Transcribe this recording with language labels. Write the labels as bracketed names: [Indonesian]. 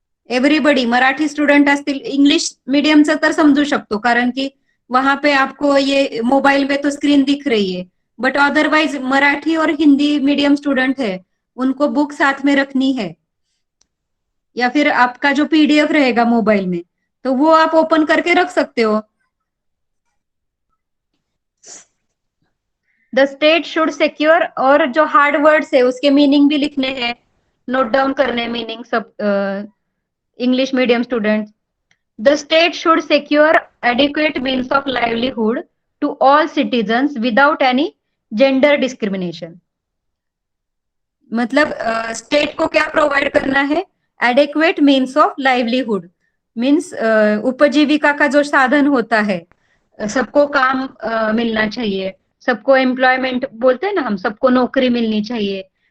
[Marathi] Everybody Marathi student असतील, English मीडियमचं तर समजू शकतो, कारण की [Hindi] वहां पे आपको ये मोबाइल में तो स्क्रीन दिख रही है, बट अदरवाइज मराठी और हिंदी मीडियम स्टूडेंट है, उनको बुक साथ में रखनी है, या फिर आपका जो पीडीएफ रहेगा मोबाइल में, तो वो आप ओपन करके रख सकते हो। [English] the state should secure, [Hindi] और जो हार्ड वर्ड्स है उसके मीनिंग भी लिखने हैं, नोट डाउन करने मीनिंग सब English medium students. [English] The state should secure adequate means of livelihood to all citizens without any gender discrimination. [Hindi] मतलब स्टेट को क्या प्रोवाइड करना है? Adequate means of livelihood, means उपजीविका का जो साधन होता है, सबको काम मिलना चाहिए, सबको एम्प्लॉयमेंट बोलते हैं ना हम, सबको नौकरी मिलनी चाहिए।